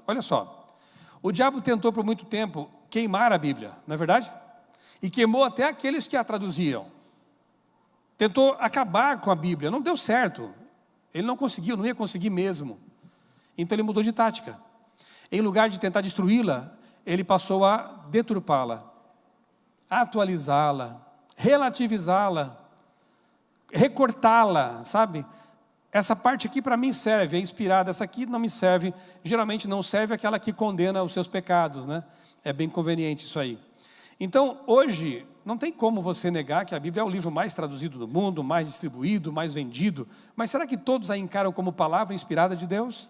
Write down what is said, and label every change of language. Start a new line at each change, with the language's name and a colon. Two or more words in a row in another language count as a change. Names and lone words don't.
Portuguese: Olha só, o diabo tentou por muito tempo queimar a Bíblia, não é verdade? E queimou até aqueles que a traduziam. Tentou acabar com a Bíblia, não deu certo. Ele não conseguiu, não ia conseguir mesmo. Então ele mudou de tática. Em lugar de tentar destruí-la, ele passou a deturpá-la, atualizá-la, relativizá-la, recortá-la, sabe? Essa parte aqui para mim serve, é inspirada, essa aqui não me serve, geralmente não serve aquela que condena os seus pecados, né? É bem conveniente isso aí. Então, hoje, não tem como você negar que a Bíblia é o livro mais traduzido do mundo, mais distribuído, mais vendido, mas será que todos a encaram como palavra inspirada de Deus?